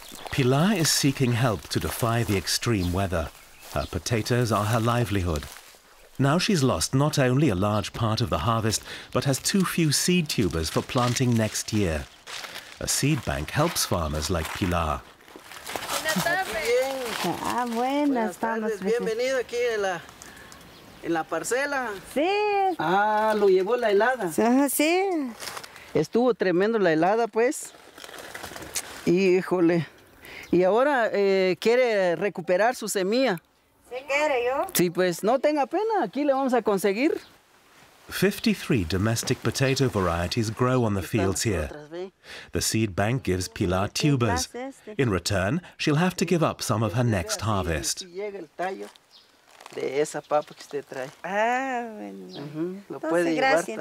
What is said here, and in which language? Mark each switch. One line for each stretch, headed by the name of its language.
English: Pilar is seeking help to defy the extreme weather. Her potatoes are her livelihood. Now she's lost not only a large part of the harvest, but has too few seed tubers for planting next year. A seed bank helps farmers like Pilar.
Spanish: Buenas tardes. Bienvenido aquí en la parcela. Sí. Ah, lo llevó la helada. Sí. Estuvo tremendo la helada, pues. Híjole. Y ahora quiere recuperar su semilla. Sí, pues no tenga pena, aquí le vamos a conseguir.
English: 53 domestic potato varieties grow on the fields here. The seed bank gives Pilar tubers. In return, she'll have to give up some of her next harvest.
Spanish: De esa papa que usted trae. Ah, bueno. Lo puede llevar también.